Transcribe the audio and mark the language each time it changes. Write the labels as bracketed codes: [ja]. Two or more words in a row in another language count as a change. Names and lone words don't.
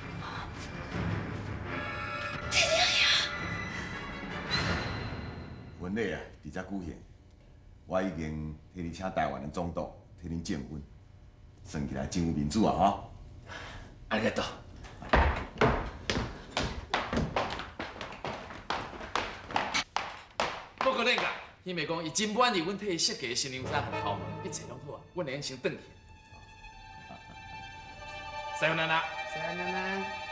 [nan] 婚礼啊，伫遮举行，我已经替你请台湾的总督替恁证婚，算起来真有面子啊！吼。 [ja] ありがとう。 [nan] 不过恁个，迄妹讲伊真满意阮替伊设计的新娘衫和头毛，一切拢好啊，阮会用先转去。 [ja] さよなら。 [nan] 是安尼吗？